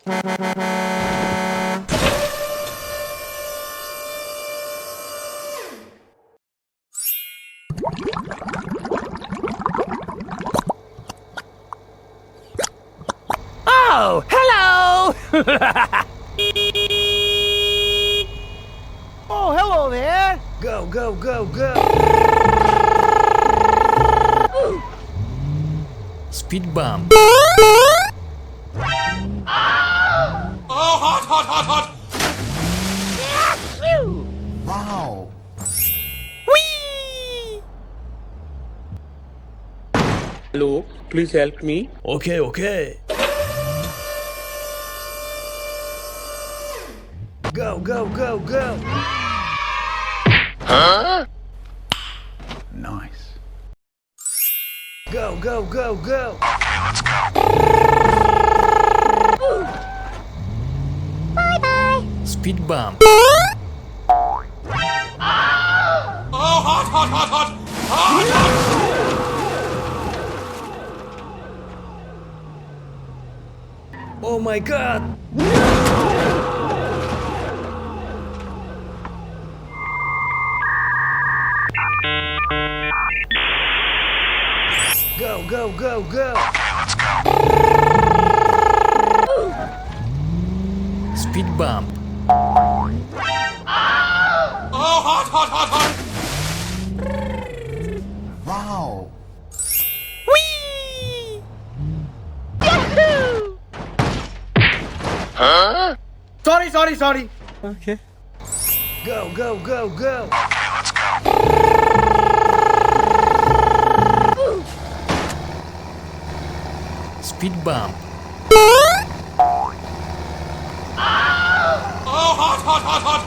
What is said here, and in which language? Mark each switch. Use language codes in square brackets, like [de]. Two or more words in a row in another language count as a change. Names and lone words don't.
[en] Oh, hello! Oh, hello there! Go, go, go, go! Speed bump. Oh, hot, hot, hot, hot! Wow. Whee! Hello, please help me. Okay, okay. Go, go, go, go! Nice. Go, go, go, go! Okay, let's go. Speed bump. Oh, hot, hot, hot, hot! Hot, hot! Oh my god! Go, go, go, go! Okay, let's go. Speed bump. Oh, hot, hot, hot, hot! Wow. Whee! Sorry. Okay. Go, go, go, go! Okay, let's go. Speed bump. Oh, hot, hot, hot, hot!